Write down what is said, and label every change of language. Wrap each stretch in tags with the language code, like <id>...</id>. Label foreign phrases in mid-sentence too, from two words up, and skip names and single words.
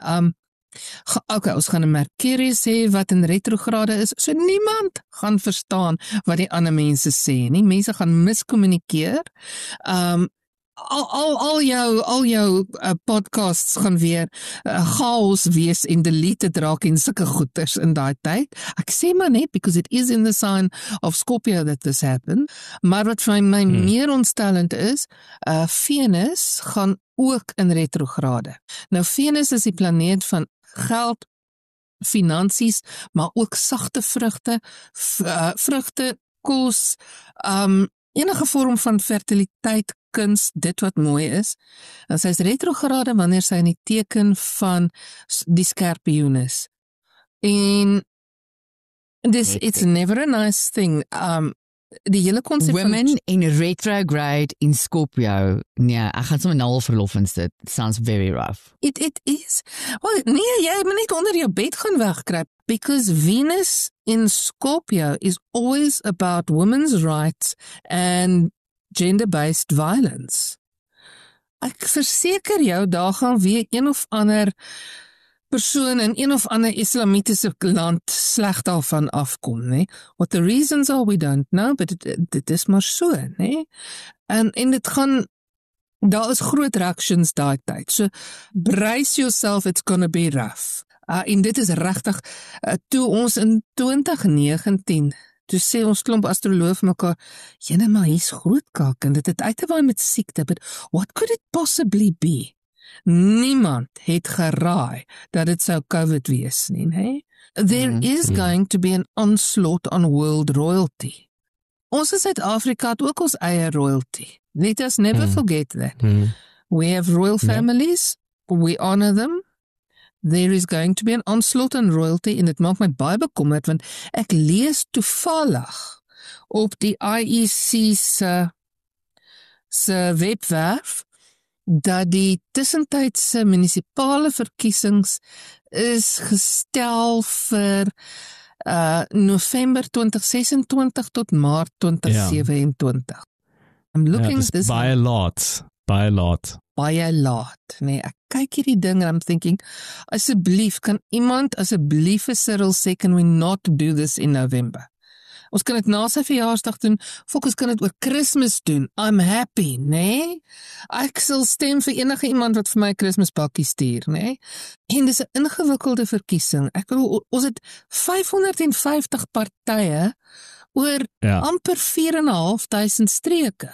<af>Okay, ons gaan 'n Mercurius hê wat in retrograde is, so niemand gaan verstaan wat die ander mense sê nie. Mense gaan miskommunikeer. Al jou podcasts gaan weer chaos wees en deleted raak en sulke goeters in daai tyd. Ek sê maar net,</af> <en>because it is in the sign of Scorpio that this happened.</en> <af>Maar wat vir my meer ontstellend is, Venus gaan ook in retrograde. Nou Venus is die planeet van geld, finansies, maar ook sagte vrugte, kos, enige vorm van fertiliteit, kuns, dit wat mooi is. En sy is retrograde wanneer sy in die teken van die Skorpioen is.</af> <en>En it's never a nice thing.</en> <af>Die hele konsep</af> <en>Women in retrograde in Scorpio.</en> <af>Nee, ek gaan sommer nou al verlof insit.</af> <en>It sounds very rough. It is. Well,</en> <af>nee, jy moet net onder jou bed gaan wegkruip.</af> <en>Because Venus in Scorpio is always about women's rights and gender-based violence.</en> <af>Ek verseker jou, daar gaan weer een of ander persoon in een of ander islamitiese land sleg daarvan afkom, nee?</af> <en>What the reasons are, we don't know, but</en> <af>dit is maar so, nee? En dit gaan, daar is groot reactions daai tyd,</af> <en>so brace yourself, it's gonna be rough.</en> <af>En dit is regtig, toe ons in 2019, toe sê ons klomp astroloog mekaar, jene maar hier's groot kak, en dit het uitgewaai met siekte,</af> <en>but what could it possibly be?</en> <af>Niemand het geraai dat dit sou COVID wees nie, nee?</af> <en>There is going to be an onslaught on world royalty.</en> <af>Ons in Suid-Afrika het ook ons eie royalty.</af> <en>Let us never forget that. We have royal families, we honor them. There is going to be an onslaught on royalty,</en> <af>en dit maak my baie bekommerd, want ek lees toevallig op die IEC se webwerf, dat die tussentydse munisipale verkiesings is gestel vir November 2026 tot Maart 2027.</af> <en>I'm looking at this.</en> <af>Baie laat. Baie laat. Nee, ek kyk hierdie ding en</af> <en>I'm thinking,</en> <af>asseblief, kan iemand asseblief vir Cyril sê,</af> <en>can we not do this in November?</en> <af>Ons kan dit na sy verjaarsdag doen, of ons kan dit oor Kersfees doen.</af> <en>I'm happy, nee?</en> <af>Ek sal stem vir enige iemand wat vir my 'n Kersfeespakkie stuur, nee? En dis 'n ingewikkelde verkiesing. Ek bedoel, ons het 550 partye oor amper 4.500 streke.</af>